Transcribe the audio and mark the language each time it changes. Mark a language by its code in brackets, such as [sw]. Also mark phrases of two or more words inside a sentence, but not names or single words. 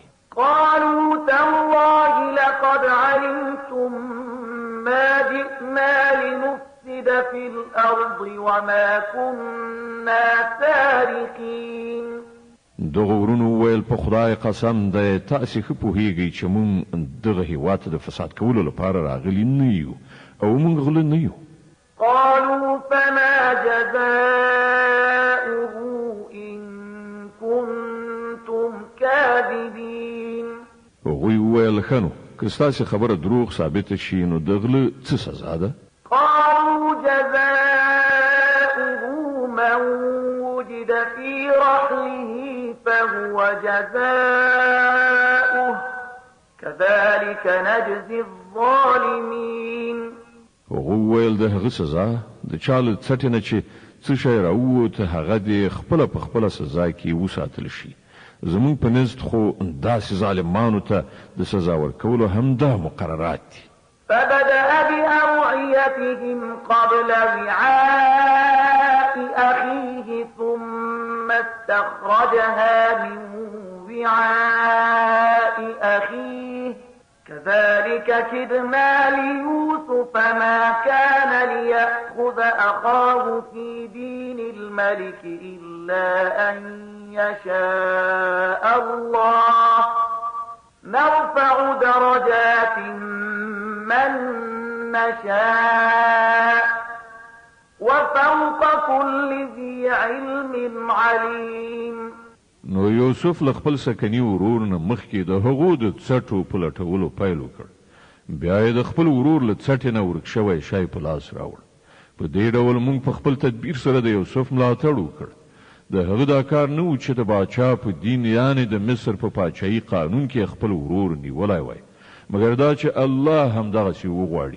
[ar] قالوا تالله لقد علمتم ما جئنا لنفسد في الأرض وما كنا سارقين. [ps] دغه ورونو ویل په خدای قسم دی تاسې ښه پوهیږئ چې موږ دغه هېواد ته د فساد کولو لپاره راغلي نه یو او موږ غله نه یو. [ar] قالوا فما جزاؤه إن كنتم كاذبين. [ps] هغوی وویل ښه نو که ستاسې خبره دروغ ثابته شي نو د غله څه سزا ده؟ [ar] قالوا جزاؤه من وجد في رحله فهو جزاؤه كذلك نجزي الظالمين. [ps] هغه ویل د هغه سزا د چا له څټې نه چې څه شی راووت هغه د خپله په خپله سزا کې وساتل شي. زمونږ په نزد خو داسې ظالمانو ته د سزا ورکولو همدا مقررات دي. [ar] فبدأ بأوعيتهم قبل وعاء أخيه ثم استخرجها من وعاء أخيه كذلك كدنا ليوسف ما كان ليأخذ أخاه في دين الملك إلا أن يشاء الله نرفع درجات من نشاء وفوق كل ذي علم عليم. [ps] نو یوسف له خپل سکني ورور نه مخکې د هغو د څټو په لټولو پیل وکړ. بیا یې د خپل ورور له څټې نه ورک شوی شی په لاس راوړ. په دې ډول موږ په خپل تدبیر سره د یوسف ملاتړ وکړ. د هغه دا کار نه و چې د باچا په دین یعنې د مصر په پاچایي قانون کې خپل ورور نیولی وای مګر دا چې الله همدغسې وغواړي.